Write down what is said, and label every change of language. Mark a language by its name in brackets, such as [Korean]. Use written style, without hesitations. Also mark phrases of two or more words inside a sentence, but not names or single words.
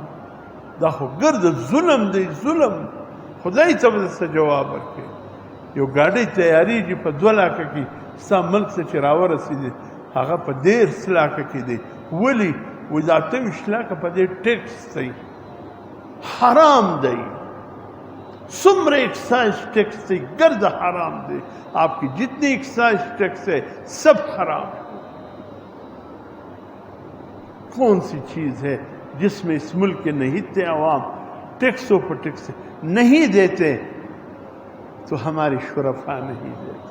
[Pashto] دا خو ګرد ظلم دی، ظلم. خدای ته به څه جواب ورکړي؟ یو ګاډی تیاریږي په 2 لاکه کې، ستا ملک ته چې راورسېدې هغه په 13 لاکه کې دی. ولې؟ وایي دا 28 لاکه په دې ټیکس دی، حرام دی. څومره ایکسائز ٹیکس دی، گرد حرام دی. [Urdu] آپ کی جتنی ایکسائز ٹیکس ہے سب حرام ہے. کون سی چیز ہے جس میں اس ملک کے نہتے عوام ٹیکسوں پر ٹیکس نہیں دیتے تو ہمارے شرفاء نہیں دیتے؟